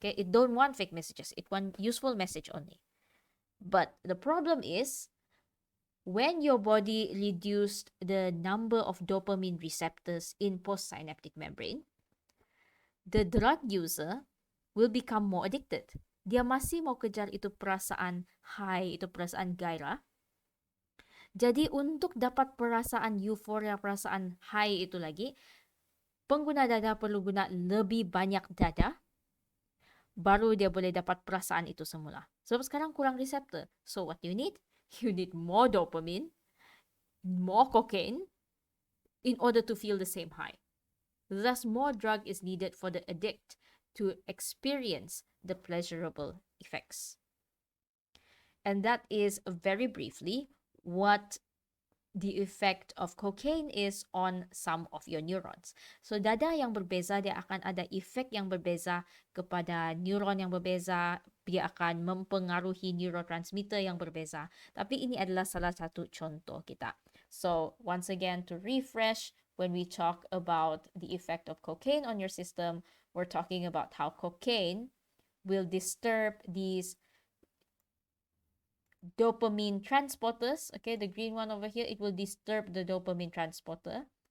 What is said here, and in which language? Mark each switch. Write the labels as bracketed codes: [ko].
[en] Okay, it don't want fake messages. It want useful message only. But the problem is when your body reduced the number of dopamine receptors in postsynaptic membrane, the drug user will become more addicted. [ms] Dia masih mau kejar itu perasaan high, itu perasaan gairah. Jadi untuk dapat perasaan euforia, perasaan high itu lagi, pengguna dadah perlu guna lebih banyak dadah, baru dia boleh dapat perasaan itu semula. Sebab sekarang kurang reseptor. [en] So what you need? You need more dopamine, more cocaine, in order to feel the same high. Thus, more drug is needed for the addict to experience the pleasurable effects. And that is very briefly what the effect of cocaine is on some of your neurons. [ms] So dadah yang berbeza, dia akan ada efek yang berbeza kepada neuron yang berbeza, dia akan mempengaruhi neurotransmitter yang berbeza. Tapi ini adalah salah satu contoh kita. [en] So once again, to refresh, when we talk about the effect of cocaine on your system, we're talking about how cocaine will disturb these dopamine transporters. Okay, the green one over here, it will disturb the dopamine transporter.